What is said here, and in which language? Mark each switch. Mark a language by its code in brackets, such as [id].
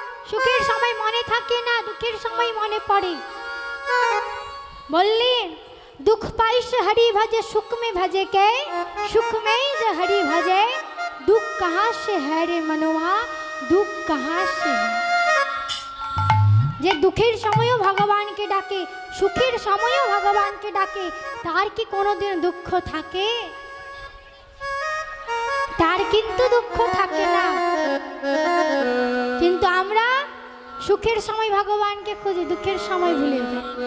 [bn] সুখের সময় মনে থাকে না, দুঃখের সময় মনে পড়ে। বললেন [hi] दुख पाई से हरि भजे, सुख में भजे के, सुख में ही जो हरि भजे, दुख कहाँ से है रे मनवा, दुख कहाँ से है। [bn] যে দুঃখের সময়ও ভগবানকে ডাকে, সুখের সময়ও ভগবানকে ডাকে, তার কি কোনোদিন দুঃখ থাকে? তার কিন্তু দুঃখ থাকে না। কিন্তু আমরা সুখের সময় ভগবানকে খুঁজি, দুঃখের সময় ভুলে যাই।